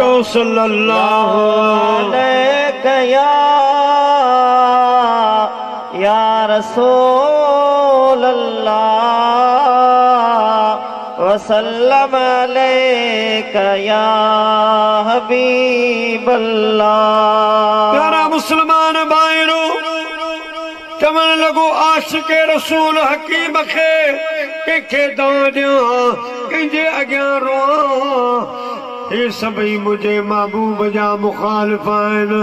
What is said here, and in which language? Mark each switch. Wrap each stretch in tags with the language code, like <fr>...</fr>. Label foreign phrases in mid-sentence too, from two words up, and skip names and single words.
<ar>सल्लल्लाहु عليك يا رسول رسول الله وسلم عليك يا حبيب الله.</ar> <sd>प्यारा मुसलमान भाइरो चवण लॻो आशिक़ रसूल हकीम खे कंहिंखे दवा ॾियां कंहिंजे अॻियां रोआं। हे सभई मुंहिंजे महबूब जा मुखालिफ़ आहिनि।</sd>